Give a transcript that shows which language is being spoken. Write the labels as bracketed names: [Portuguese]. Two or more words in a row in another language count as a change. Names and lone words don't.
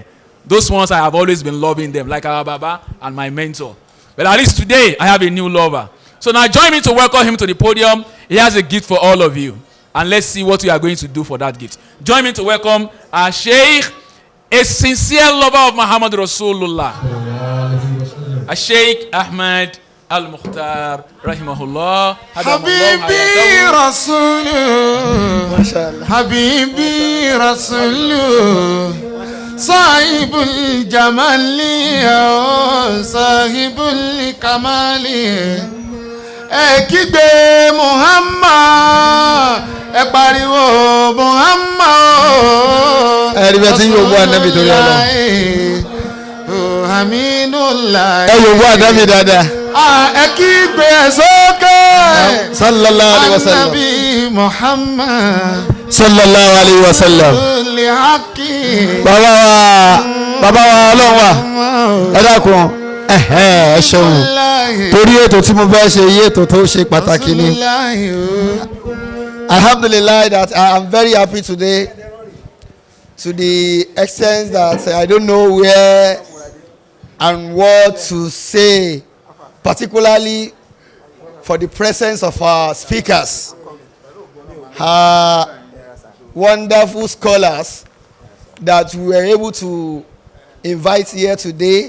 [English] Those ones I have always been loving them, like our Baba and my mentor. But at least today, I have a new lover. So now join me to welcome him to the podium. He has a gift for all of you. And let's see what we are going to do for that gift. Join me to welcome our Sheikh, a sincere lover of Muhammad Rosululah, Sheikh Ahmad Al-Muktar, rahimahullah. [Arabic] حبيبي رسول الله، حبيبي رسول الله، صاحب الجمال، صاحب الكمال. [Yoruba] Kígbe Muhammad, pariwo Muhammad. Ẹ̀rí bẹ́ẹ̀ tí yóò gbọ́ ànábì torí Ọlọ́run. Hamidullah. Yóò gbọ́ ànábì dáadáa. Kígbe sókè. [Arabic] صلى الله عليه وسلم. [Yoruba] Ànábì Muhammad. [Arabic] صلى الله عليه وسلم. [Yoruba] Bàbá wa Ọlọ́run wa. Ẹ dákun. Ẹ ṣeun. Torí ètò tí mo fẹ́ ṣe yí ètò tó ṣe pàtàkì ni. [English] Alhamdulillah, that I am very happy today, to the extent that I don't know where and what to say, particularly for the presence of our speakers, wonderful scholars that we were able to invite here today.